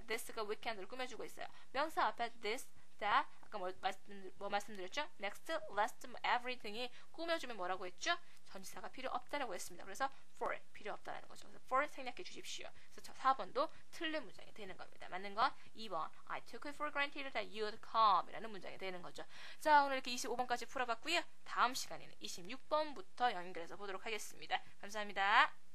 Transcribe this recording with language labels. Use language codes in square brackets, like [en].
[ko] This가 weekend을 꾸며주고 있어요. 명사 앞에 this, that, 아까 뭐 말씀드렸죠? Next, last, every 등이 꾸며주면 뭐라고 했죠? 전치사가 필요 없다라고 했습니다. 그래서 for 필요 없다라는 거죠. 그래서 for 생략해 주십시오. 그래서 4번도 틀린 문장이 되는 겁니다. 맞는 건 2번 [en] I took it for granted that you'd come [ko] 이라는 문장이 되는 거죠. 자, 오늘 이렇게 25번까지 풀어봤고요. 다음 시간에는 26번부터 연결해서 보도록 하겠습니다. 감사합니다.